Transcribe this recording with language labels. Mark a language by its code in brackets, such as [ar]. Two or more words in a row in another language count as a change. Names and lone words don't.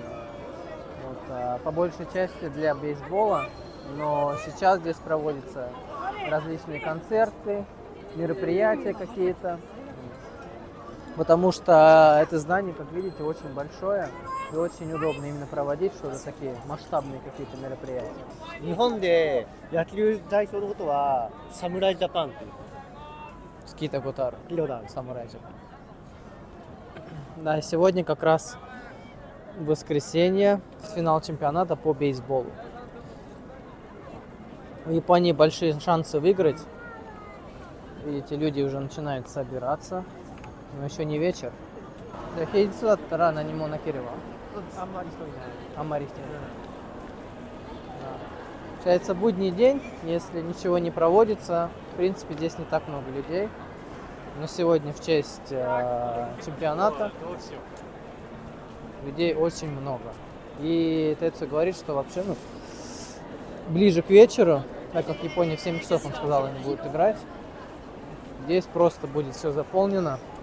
[ru] Вот, по большей части для бейсбола. Но сейчас здесь проводятся различные концерты, мероприятия какие-то. Потому что это здание, как видите, очень большое. И очень удобно именно проводить что-то такие масштабные какие-то мероприятия. [ja] 日本で野球代表のことは侍ジャパンっていう Скита Гутар, 聞いたことある。 [ru] Самурай Джапан. Да, сегодня как раз воскресенье, финал чемпионата по бейсболу. У Японии большие шансы выиграть. Видите, люди уже начинают собираться. Но еще не вечер. [ja] 平日だったら何もなければあんまり人いない。あんまり人いない。 [ru] Получается, будний день, если ничего не проводится, в принципе, здесь не так много людей. Но сегодня в честь чемпионата людей очень много. И Тецу говорит, что вообще ближе к вечеру, так как Япония в 7 часов, он сказал, они будут играть, здесь просто будет все заполнено.